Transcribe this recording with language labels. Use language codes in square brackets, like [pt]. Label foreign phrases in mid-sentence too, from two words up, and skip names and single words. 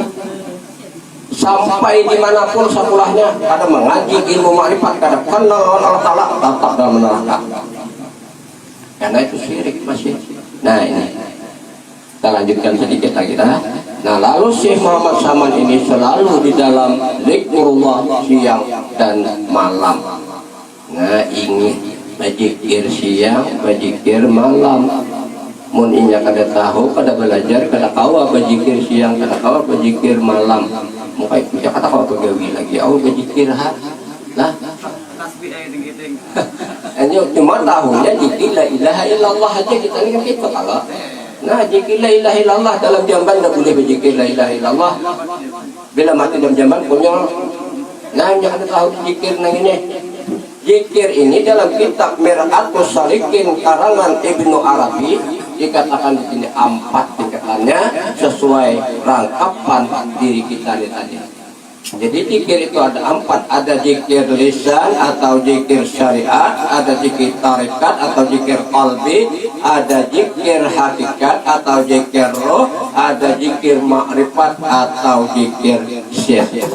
[bjn] Sampai dimanapun sekolahnya kada mengaji ilmu makrifat kada kenal Allah Ta'ala tetap dalam neraka karena itu syirik masih. Nah ini kita lanjutkan sedikit lagi dah. Nah lalu Syekh Muhammad Saman ini selalu di dalam zikrullah siang dan malam. Nah ini berzikir siang berzikir malam. Mun inya kada tahu kada belajar kada kawa berzikir siang kada kawa berzikir malam. Mukai punya kata kau begawi lagi, aku berzikir lah. Hanya cuma tahunya zikir [ar] la ilaha illallah [bjn] aja kita ni kan kita kalau. Nah zikir [ar] la ilaha illallah [bjn] dalam jamban tak boleh berzikir [ar] la ilaha illallah. [bjn] Bila mati dalam jamban punya. Nah jangan tahu zikir nang ini. Zikir ini dalam kitab Mir'atus Salikin karangan Ibnu Arabi dikatakan di sini 4 tingkatannya sesuai rangkapan diri kita tadi. Jadi zikir itu ada 4, ada zikir lisan atau zikir syariat, ada zikir tarekat atau zikir qalbi, ada zikir hakikat atau zikir roh, ada zikir makrifat atau zikir syirk.